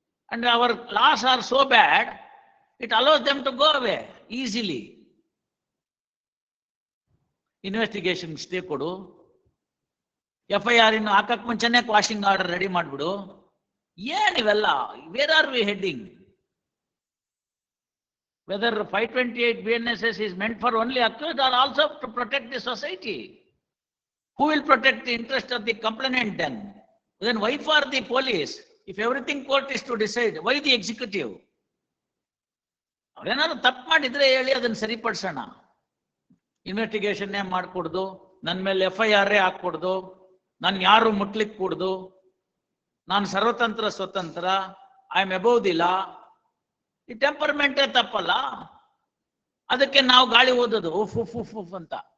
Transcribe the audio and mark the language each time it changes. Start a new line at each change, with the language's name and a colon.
English: And our laws are so bad, it allows them to go away easily.
Kannada: Investigation stay ಕೊಡು, FIR ಇನ್ನು ಹಾಕಕ್ ಮುಂಚೆನೆ ಕ್ವಾಶಿಂಗ್ order ready ಮಾಡ್ಬಿಡು. ಏನಿವೆಲ್ಲ?
English: Where are we heading? Whether 528 BNSS is meant for only accused or also to protect the society? Who will protect the interest of the complainant then? Then why for the police? If everything court is to decide, why the executive?
Kannada: ಅವ್ರೇನಾದ್ರು ತಪ್ಪು ಮಾಡಿದ್ರೆ ಹೇಳಿ, ಅದನ್ನ ಸರಿಪಡಿಸೋಣ. Investigation ಮಾಡ್ಕೊಡ್ದು, ನನ್ನ ಮೇಲೆ FIR ಹಾಕೊಡ್ದು, ನಾನು ಯಾರು ಮುಟ್ಲಿಕ್ಕೆ ಕೂಡ್ದು, ನಾನು ಸರ್ವತಂತ್ರ ಸ್ವತಂತ್ರ,
English: I am above the law.
Kannada: ಈ ಟೆಂಪರ್ಮೆಂಟೇ ತಪ್ಪಲ್ಲ. ಅದಕ್ಕೆ ನಾವು ಗಾಳಿ ಓದೋದು ಉಫ್ ಉಫ್ ಉಫ್ ಉಫ್ ಅಂತ.